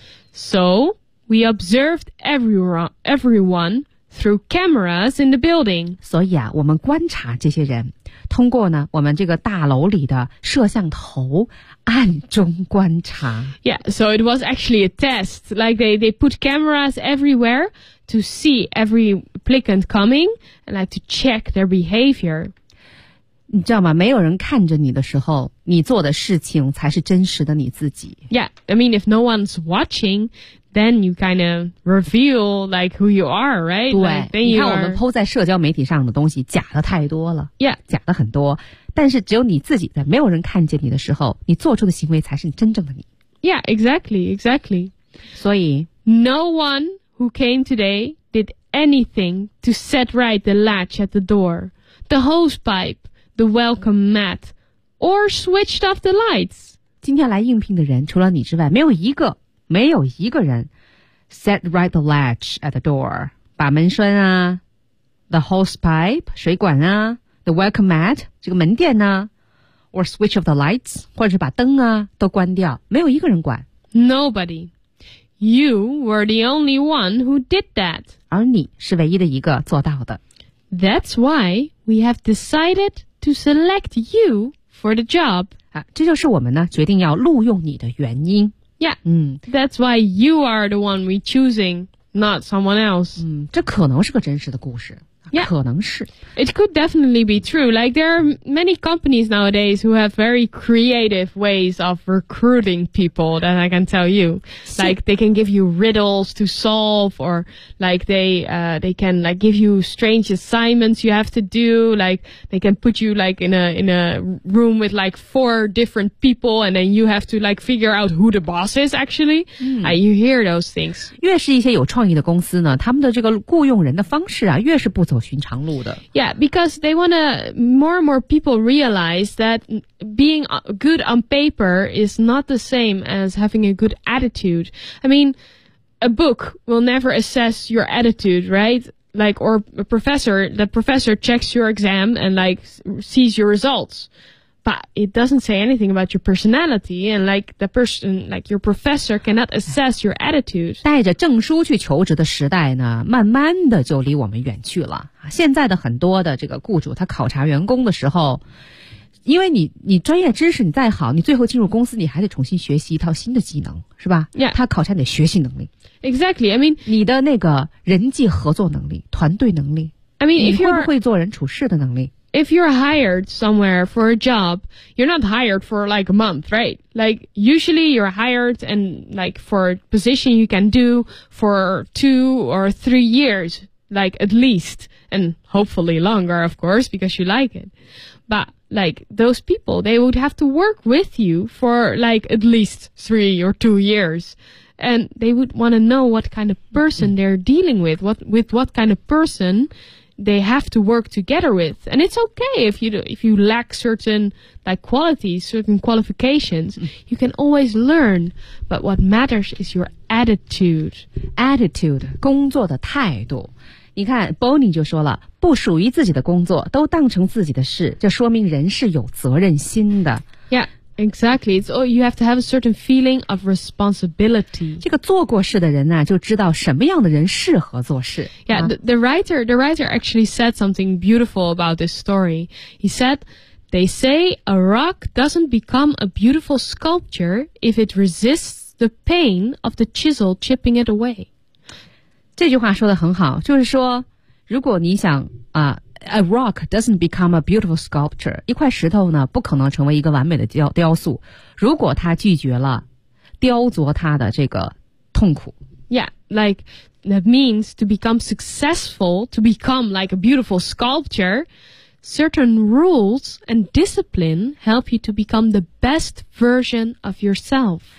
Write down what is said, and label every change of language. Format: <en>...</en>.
<en>So we observed everyone through cameras in the building</en> <zh>所以啊我们观察这些人通过呢我们这个大楼里的摄像头暗中观察</zh> <en>Yeah, so it was actually a test Like they put cameras everywhere To see every applicant coming And like to check their behavior</en> <zh>你知道吗没有人看着你的时候你做的事情才是真实的你自己</zh> <en>Yeah, I mean if no one's watching Then you kind of reveal like who you are, right?</en> <zh>对 like, 你看我们 po 在社交媒体上的东西假的太多了</zh> <en>Yeah</en> <zh>假的很多但是只有你自己在没有人看见你的时候你做出的行为才是你真正的你</zh> <en>Yeah, exactly</en> <zh>所以</zh> <en>No one who came today did anything to set right the latch at the door The hose pipe, the welcome mat Or switched off the lights</en> <zh>今天来应聘的人除了你之外没有一个没有一个人</zh> <en>set right the latch at the door,</en> <zh>把门栓啊</zh> <en>the hose pipe,</en> <zh>水管啊</zh> <en>the welcome mat,</en> <zh>这个门垫啊</zh> <en>or switch off the lights,</en> <zh>或者是把灯啊都关掉，没有一个人管。</zh> <en>Nobody. You were the only one who did that.</en> <zh>而你是唯一的一个做到的。</zh> <en>That's why we have decided to select you for the job.</en> <zh>这就是我们呢决定要录用你的原因。</zh> <en>Yeah, that's why you are the one we're choosing, not someone else.</en> <zh>这可能是个真实的故事。</zh> <en>Yeah.</en> <zh>可能是。</zh> <en>It could definitely be true. Like, there are many companies nowadays who have very creative ways of recruiting people that I can tell you. Like, they can give you riddles to solve, or like, they can like, give you strange assignments you have to do. Like, they can put you like, in a room with like, four different people, and then you have to like, figure out who the boss is, actually. You hear those things.</en> <zh>越是一些有创意的公司呢，他们的这个雇佣人的方式啊，越是不走寻常路的。</zh> <en>Yeah, because they want to, more and more people realize that being good on paper is not the same as having a good attitude. I mean, a book will never assess your attitude, right? Like, or a professor, the professor checks your exam and like, sees your results. But it doesn't say anything about your personality and like, the person, like your professor cannot assess your attitude.</en> <zh>带着证书去求职的时代呢，慢慢的就离我们远去了。现在的很多的这个雇主，他考察员工的时候，因为你专业知识你再好，你最后进入公司你还得重新学习一套新的技能，是吧？</zh> <en>Yeah.</en> <zh>他考察你的学习能力。</zh> <en>Exactly, I mean,</en> <zh>你的那个人际合作能力，团队能力。</zh> <en>I mean, if you're...</en> <zh>你会不会做人处事的能力。</zh> <en>If you're hired somewhere for a job, you're not hired for like a month, right? Like, usually you're hired and like for a position you can do for 2 or 3 years, like at least, and hopefully longer, of course, because you like it. But like those people, they would have to work with you for like at least 3 or 2 years. And they would want to know what kind of person they're dealing with, what kind of person they have to work together with. And it's okay if you lack certain like, qualities, certain qualifications, you can always learn. But what matters is your attitude.</en> <zh>Attitude, 工作的态度。你看 Bonnie 就说了，不属于自己的工作都当成自己的事，这说明人是有责任心的。</zh> <en>Yeah. Exactly. It's all, you have to have a certain feeling of responsibility.</en> <zh>这个做过事的人啊，就知道什么样的人适合做事。</zh> <en>Yeah, the writer actually said something beautiful about this story. He said, they say a rock doesn't become a beautiful sculpture if it resists the pain of the chisel chipping it away.</en> <zh>这句话说得很好，就是说，如果你想啊，</zh> <en>A rock doesn't become a beautiful sculpture.</en> <zh>一块石头呢，不可能成为一个完美的雕塑，如果它拒绝了雕琢它的这个痛苦。</zh> <en>Yeah, like, that means to become successful, to become like a beautiful sculpture, certain rules and discipline help you to become the best version of yourself.</en>